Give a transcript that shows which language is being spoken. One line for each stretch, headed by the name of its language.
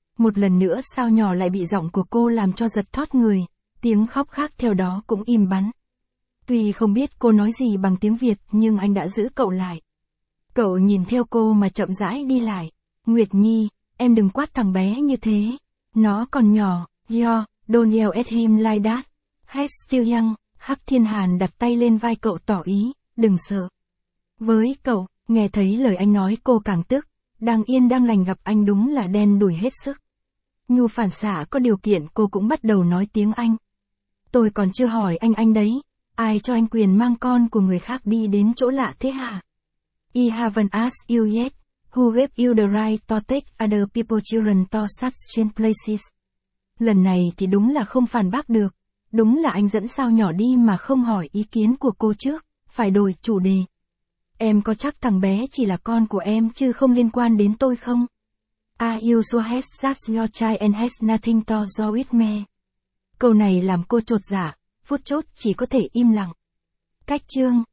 Vietnamese: Một lần nữa sao nhỏ lại bị giọng của cô làm cho giật thót người, tiếng khóc khác theo đó cũng im bắn. Tuy không biết cô nói gì bằng tiếng Việt nhưng anh đã giữ cậu lại. Cậu nhìn theo cô mà chậm rãi đi lại. Nguyệt Nhi, em đừng quát thằng bé như thế. Nó còn nhỏ.
English: Yo, don't yell at him like that. He's still young.
Vietnamese: Hắc Thiên Hàn đặt tay lên vai cậu tỏ ý, đừng sợ. Với cậu, nghe thấy lời anh nói cô càng tức. Đang yên đang lành gặp anh đúng là đen đủi hết sức. Nhu phản xạ có điều kiện cô cũng bắt đầu nói tiếng Anh. Tôi còn chưa hỏi anh đấy. Ai cho anh quyền mang con của người khác đi đến chỗ lạ thế hả?
English: I haven't asked you yet. Who gave you the right to take other people's children to such strange places?
Vietnamese: Lần này thì đúng là không phản bác được. Đúng là anh dẫn sao nhỏ đi mà không hỏi ý kiến của cô trước. Phải đổi chủ đề. Em có chắc thằng bé chỉ là con của em chứ không liên quan đến tôi không?
English: Are you sure he's just your child and has nothing to do with me?
Vietnamese: Câu này làm cô chột dạ. Phút chốt chỉ có thể im lặng. Cách chương.